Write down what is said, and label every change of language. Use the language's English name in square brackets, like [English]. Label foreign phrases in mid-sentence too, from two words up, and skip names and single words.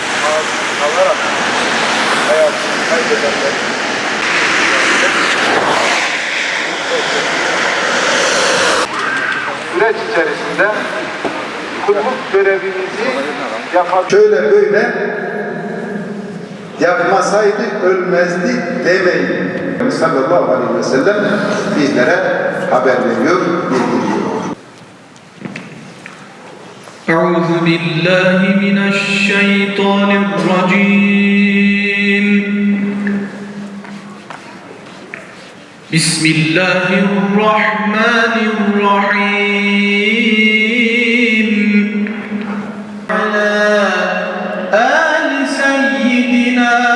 [Turkish] kalarak hayatını kaybedenler süreç içerisinde kulluk görevimizi yapabiliriz. Şöyle böyle yapmasaydık ölmezdik demeyin. [Arabic] صلى الله عليه وسلم [Turkish] bizlere haber veriyor, bildiriyor. [Arabic] أعوذ بالله من الشيطان الرجيم بسم الله الرحمن الرحيم على آل سيدنا